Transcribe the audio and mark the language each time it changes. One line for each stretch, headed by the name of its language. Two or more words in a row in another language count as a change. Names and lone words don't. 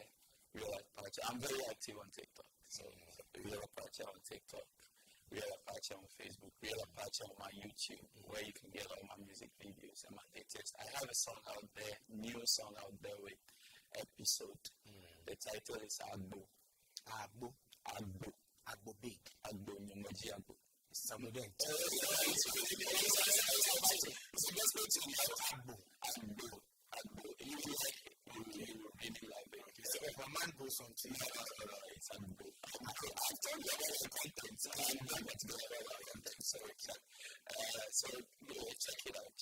English: Real Apaatse. I'm very active on TikTok. So Real Apaatse on TikTok. Real Apaatse on Facebook, Real Apaatse on my YouTube, where you can get all my music videos and my latest. I have a song out there, new song out there with Episode. The title is Agbo. Agbo. Agbo. Agbo big. Agbo Nyomoji Agbo. Some of them. So let's go to Agbo. Agbo. Agbo. You like it. You really like it. So if a man goes on TV, it's Agbo. I've told you about the content, so I'm not going to go about the content, so check it out.